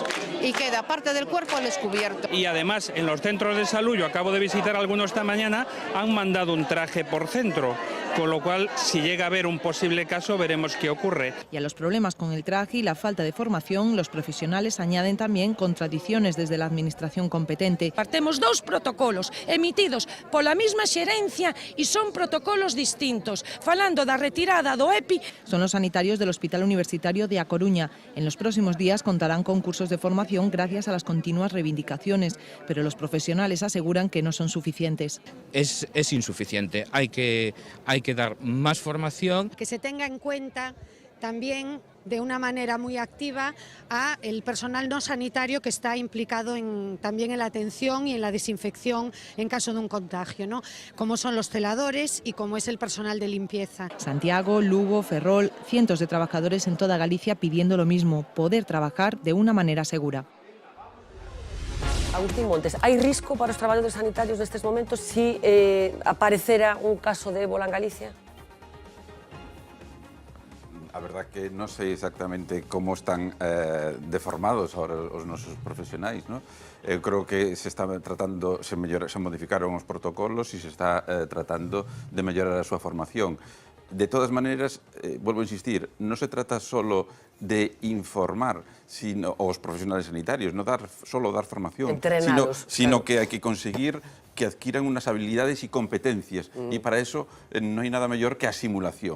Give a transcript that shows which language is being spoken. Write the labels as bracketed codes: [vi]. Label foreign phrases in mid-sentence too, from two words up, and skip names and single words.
[es] Y queda parte del cuerpo al descubierto. Y además, en los centros de salud, yo acabo de visitar algunos esta mañana, han mandado un traje por centro. Con lo cual, si llega a haber un posible caso, veremos qué ocurre. Y a los problemas con el traje y la falta de formación, los profesionales añaden también contradiciones desde la administración competente. [gl] Temos dous protocolos emitidos pola mesma xerencia e son protocolos distintos. Falando da retirada do EPI... [es] Son los sanitarios del Hospital Universitario de A Coruña. En los próximos días contarán con cursos de formación gracias a las continuas reivindicaciones, pero los profesionales aseguran que no son suficientes. Es insuficiente, hay que dar más formación. Que se tenga en cuenta también de una manera muy activa a el personal no sanitario que está implicado también en la atención y en la desinfección en caso de un contagio, ¿no? Como son los celadores y como es el personal de limpieza. Santiago, Lugo, Ferrol, cientos de trabajadores en toda Galicia pidiendo lo mismo, poder trabajar de una manera segura. [gl] Agustín Montes, hai risco para os traballadores sanitarios nestes momentos si aparecera un caso de ébola en Galicia? A verdad que non sei exactamente como están deformados ahora os nosos profesionais, ¿no? Eu creo que se está tratando, se modificaron os protocolos e se está tratando de mellorar a súa formación. [es] De todas maneras, vuelvo a insistir, no se trata solo de informar aos profesionales sanitarios, no solo dar formación, sino que hay que conseguir que adquieran unas habilidades y competencias, y para eso no hay nada mejor que la simulación.